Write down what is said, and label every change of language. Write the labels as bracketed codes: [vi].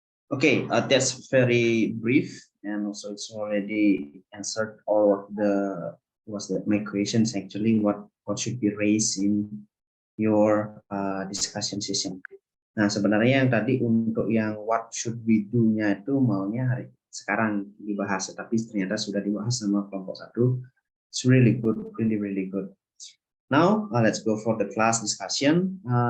[en] Okay, that's very brief, and also it's already answered all of my questions actually. What should be raised in your discussion session. [id] Nah, sebenarnya yang tadi untuk yang [en] what should we do- [id] nya itu maunya sekarang dibahas, tapi ternyata sudah dibahas sama kelompok 1. [en] It's really good, really good. Now let's go for the class discussion.